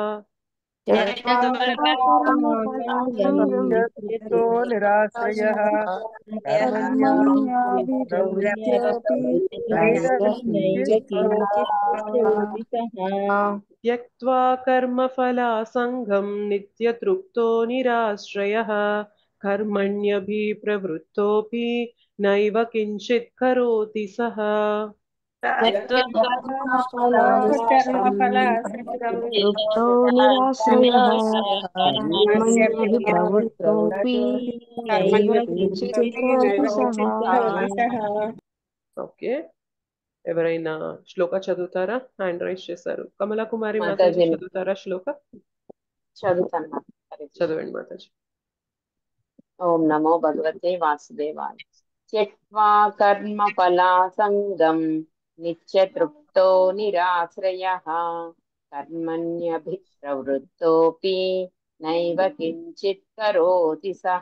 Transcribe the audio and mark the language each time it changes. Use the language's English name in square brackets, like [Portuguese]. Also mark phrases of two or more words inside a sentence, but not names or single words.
[Sanskrit] त्यक्त्वा कर्मफलासङ्गं नित्यतृप्तो निराश्रयः कर्मण्यभिप्रवृत्तोऽपि नैव किञ्चित् करोति सः तृप्तो निराश्रयः कर्मण्यभिप्रवृत्तोऽपि नैव किञ्चित् करोति सः. [Telugu] ఓకే, ఎవరైనా శ్లోక చదువుతారా? [English] hand raise [Telugu] చేశారు. కమలా కుమారి మాతాజీ చదువుతారా శ్లోక? చదువుతాను. చదవండి మాతాజీ. [Sanskrit] ఓం నమో భగవతే వాసుదేవాయ. త్యక్త్వా కర్మ ఫలాసంగం నిత్యతృప్తో నిరాశ్రయః కర్మణ్యభిప్రవృత్తోపి నైవ కించిత్ కరోతి సః.